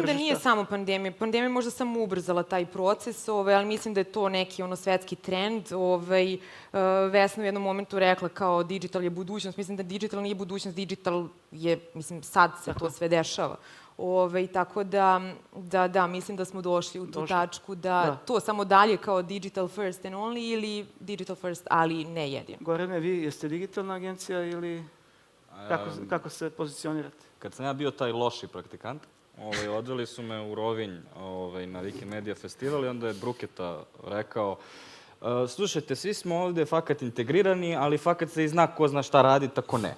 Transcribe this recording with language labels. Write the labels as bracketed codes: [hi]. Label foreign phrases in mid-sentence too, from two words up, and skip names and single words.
[sr] Mislim da nije samo pandemija. Pandemija je možda samo ubrzala taj proces, ali mislim da je to neki svetski trend. Vesna u jednom momentu rekla kao digital je budućnost. Mislim da digital nije budućnost, digital je, mislim, sad se to sve dešava. Tako da, mislim da smo došli u tu tačku da to samo dalje kao [en] digital first and only [sr] ili [en] digital first, [sr] ali ne jedino. Gorane, vi jeste digitalna agencija ili kako se pozicionirate? [hr] Kad sam ja bio taj loši praktikant, odveli su me u Rovinj na Wikimedia festival i onda je Bruketa rekao slušajte, svi smo ovde fakat integrirani, ali fakat se i zna ko zna šta radi, tako ne.